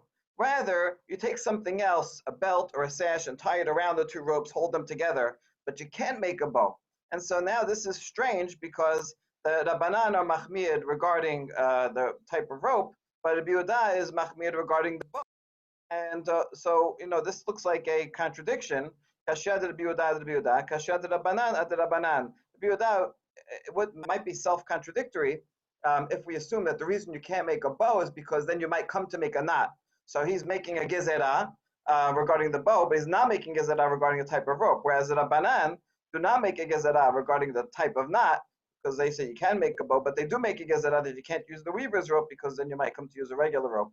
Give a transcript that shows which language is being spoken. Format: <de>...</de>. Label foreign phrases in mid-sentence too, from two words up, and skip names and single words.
<en>Rather, you take something else, a belt or a sash, and tie it around the two ropes, hold them together, but you can't make a bow. And so now this is strange, because the Rabbanan are machmir regarding the type of rope, but the Yehuda is machmir regarding the bow. And so, this looks like a contradiction.</en> <arc>קשיא דיהודה דיהודה, קשיא דרבנן דרבנן.</arc> <en>Yehuda might be self-contradictory if we assume that the reason you can't make a bow is because then you might come to make a knot. So he's making a gezerah regarding the bow, but he's not making a gezerah regarding the type of rope. Whereas the Rabbanan do not make a gezerah regarding the type of knot, because they say you can make a bow, but they do make a gezerah that you can't use the weaver's rope, because then you might come to use a regular rope.</en>